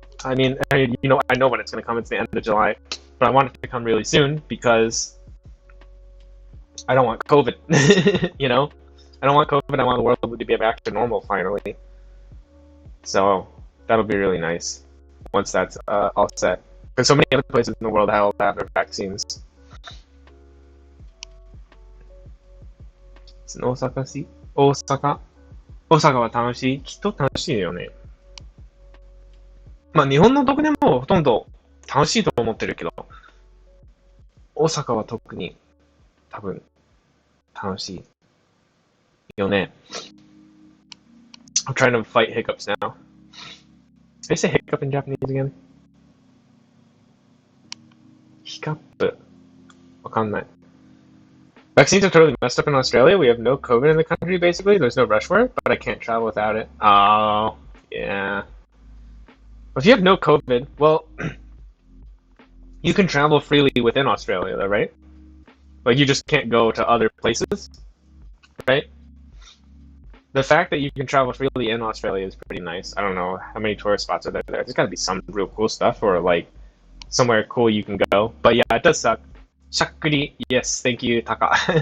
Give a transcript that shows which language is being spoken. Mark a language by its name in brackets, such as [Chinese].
[English] I mean, I know when it's going to come. It's the end of July, but I want it to come really soon because I don't want COVID. I don't want COVID. I want the world to be back to normal finally. So that'll be really nice once that's all set. Because so many other places in the world have their vaccines. [Japanese] 大阪は楽しい。きっと楽しいよね。まあ日本のどこでもほとんど楽しいと思ってるけど、大阪は特に多分楽しいよね。 [English] I'm trying to fight hiccups now. Did I say hiccup in Japanese again? [Japanese] Hiccup? わかんない。 [English] Vaccines are totally messed up in Australia. We have no COVID in the country, basically. There's no rush for it, but I can't travel without it. Oh, yeah. If you have no COVID, well, you can travel freely within Australia, though, right? Like, you just can't go to other places, right? The fact that you can travel freely in Australia is pretty nice. I don't know how many tourist spots are there. There's gotta be some real cool stuff, or, like, somewhere cool you can go. But yeah, it does suck. しゃっくり yes, thank you, タカ。